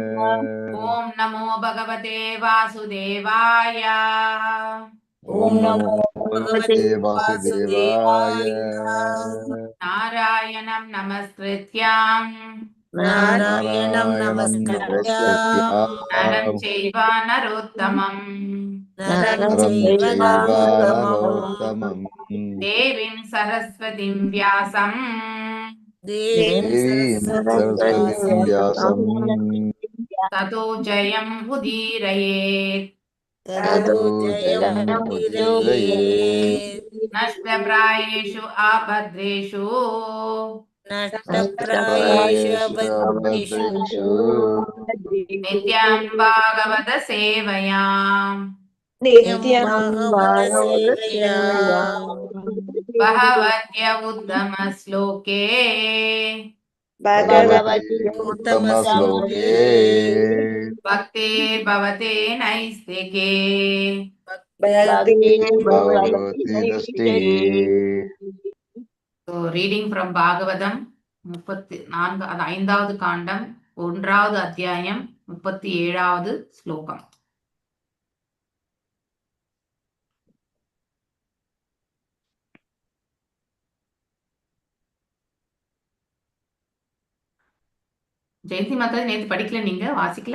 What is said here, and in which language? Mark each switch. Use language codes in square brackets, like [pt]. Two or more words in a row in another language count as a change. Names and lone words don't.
[sa] ॐ नमो भगवते वासुदेवाय. ॐ नमो भगवते वासुदेवाय. नारायणं नमस्कृत्यम् नारायणं नमस्कार्यम् नरं चैव नरोत्तमम् नरं चैव Narottamam देवीं सरस्वतीं व्यासम् Devim सरस्वतीं व्यासम् ततो जयम् उदीरयेत्. तदु जयम् उदीरये नष्टप्रायेषु आपत्रेषु नष्टप्रायेषु अभद्रेषु नित्यं भागवत सेवयाम् नित्यं भागवत सेवया भगवत्य उत्तम श्लोके भगवति उत्तम श्लोके भक्ते भवते नैस्तिके. भगवति दष्टि. [en] So reading from [ta] பாகவதம் 34 அது 5வது காண்டம் 1வது அத்தியாயம் 37வது ஸ்லோகம். ஜெயந்தி மாதா நேத்து படிக்கல, நீங்க வாசிக்கல?